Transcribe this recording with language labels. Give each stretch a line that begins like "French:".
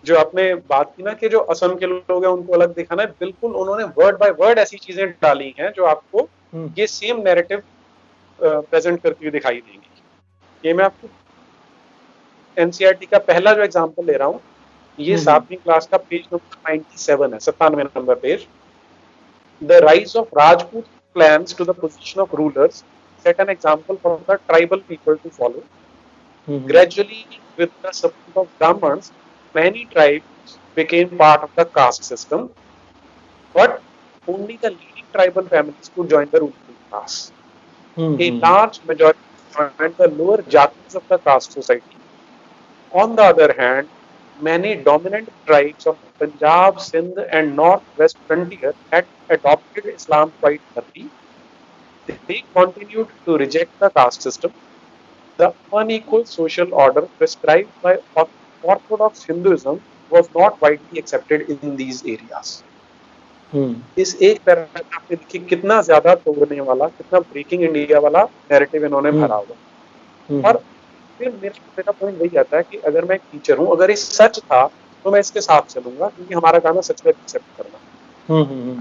Hindi: जो आपने बात की ना कि जो असम के लोग हैं उनको अलग दिखाना है, बिल्कुल उन्होंने वर्ड बाय वर्ड ऐसी चीजें डाली हैं जो आपको हम्म ये सेम नैरेटिव प्रेजेंट करती हुई दिखाई देंगी। ये मैं आपको एनसीईआरटी का पहला जो एग्जांपल ले रहा हूँ, ये हम्म 7वीं क्लास का पेज नंबर 97 है, 97 number page.
English: The rise of Rajput clans to the position of rulers set an example for the tribal people to follow. Hmm Gradually, with the support of Brahmins, many tribes became part of the caste system, but only the leading tribal families could join the ruling class. A hmm large majority joined the lower jatis of the caste society. On the other hand, many dominant tribes of Punjab, Sindh, and northwest frontier had adopted Islam quite early. They continued to reject the caste system. The unequal social order prescribed by Orthodox Hinduism was not widely accepted in these areas. Hmm
Hindi: इस एक paragraph में देखिए कितना ज्यादा तोड़ने वाला, कितना breaking India वाला नैरेटिव इन्होंने भरा हुआ। और हम्म फिर मेरा पॉइंट वही आता है कि अगर मैं एक टीचर हूँ, अगर ये सच था तो मैं इसके साथ चलूंगा, क्योंकि हमारा काम है सच को एक्सेप्ट करना। हम्म